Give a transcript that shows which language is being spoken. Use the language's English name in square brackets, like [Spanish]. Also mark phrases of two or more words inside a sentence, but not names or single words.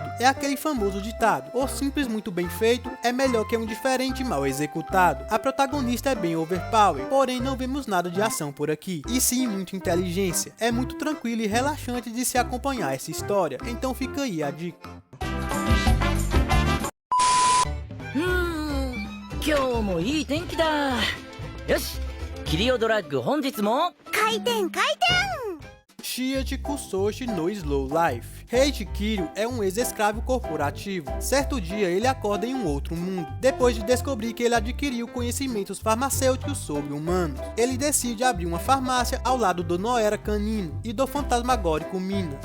[Portuguese] É aquele famoso ditado: o simples muito bem feito é melhor que um diferente mal executado. A protagonista é bem overpower, porém não vemos nada de ação por aqui, e sim muita inteligência. É muito tranquilo e relaxante de se acompanhar essa história, então fica aí a dica. [Japanese] 今日もいい天気だ。よし、キリオドラッグ本日も開店開店。 [Portuguese] Shiichi Kusoshi no Slow Life. Heiichi Kiryu é um ex-escravo corporativo. Certo dia ele acorda em um outro mundo, depois de descobrir que ele adquiriu conhecimentos farmacêuticos sobre humanos. Ele decide abrir uma farmácia ao lado do Noera Canino e do fantasmagórico Mina.